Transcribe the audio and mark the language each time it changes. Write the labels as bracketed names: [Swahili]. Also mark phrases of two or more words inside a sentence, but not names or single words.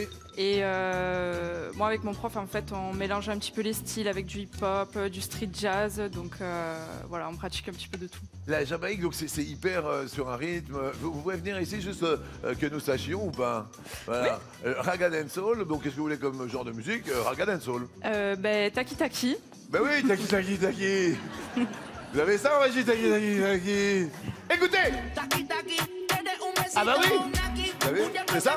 [French] Et moi avec mon prof, en fait, on mélange un petit peu les styles avec du hip-hop, du street jazz, donc voilà, on pratique un petit peu de tout. La Jamaïque, donc c'est hyper sur un rythme. Vous pouvez venir ici juste que nous sachions ou pas? Voilà. Raga Dancehall, donc qu'est-ce que vous voulez comme genre de musique? Raga Dancehall. Taki Taki. Ben oui, taki taki taki. Vous avez ça en régie, taki taki taki. Écoutez! Ah bah oui! Vous savez, c'est ça?